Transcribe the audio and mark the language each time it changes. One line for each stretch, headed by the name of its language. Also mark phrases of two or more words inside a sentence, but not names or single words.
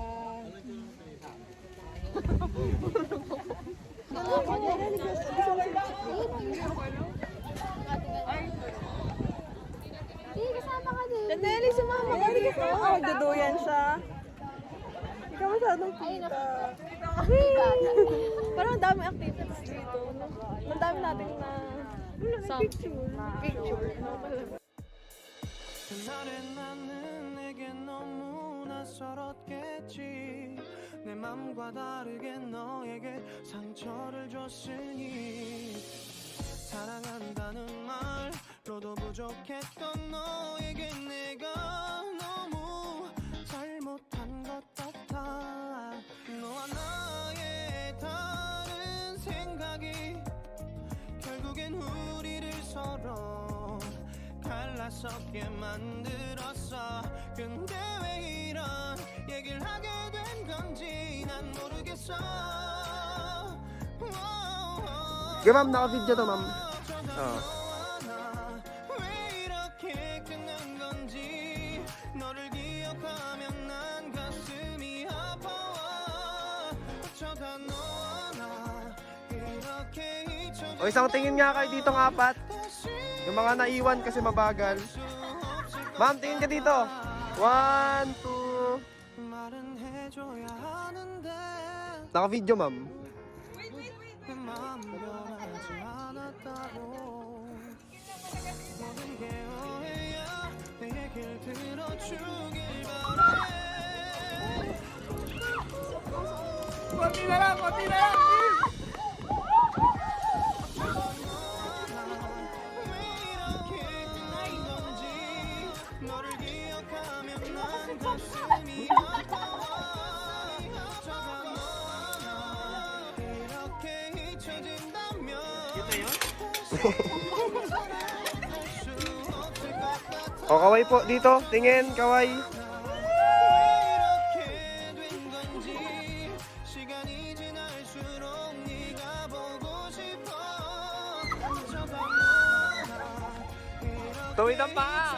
Filipino: Kasama ka din. Chaneli, sumama ka dito. Oh, duduyan siya. Hindi ka masyadong kita. Parang ang dami activities dito. Ang dami natin na picture.
Korean: 그날의 나는 내게 너무 낯설었겠지 내 맘과 다르게 너에게 상처를 줬으니 사랑한다는 말로도 부족했던 너에게 내가 너무 잘못한 것 같아 너와 나의 다른 생각이 결국엔 우리를 서로 갈라서게 만들었어 근데 왜 이런 얘기를 하게 된 건지 난 모르겠어
Filipino: Okay ma'am, naka-video to ma'am.
Korean: 왜 이렇게 끝난 건지 너를 기억하면 난 가슴이 아파와 어쩌다 너와 나 이렇게 잊혀진
Filipino: O isang tingin nga kayo dito ng apat. Yung mga naiwan kasi mabagal. Ma'am, tingin ka dito. 1, 2.
Korean: 말은 해줘야 하는데
Filipino: Naka-video ma'am.
Korean: 내 마음 변하지 않았다고 모든 게 오해야 내 얘길 들어주길 바래
Filipino: Konti na lang, konti na lang!
Korean: 왜 이렇게 끝난 건지 가슴이 아파와 이렇게 잊혀진다면
Filipino: O, kaway po dito. Tingin, kaway.
Korean: 이렇게 된 건지 시간이 지날수록 네가 보고 싶어
Filipino: Tuwid ang paa.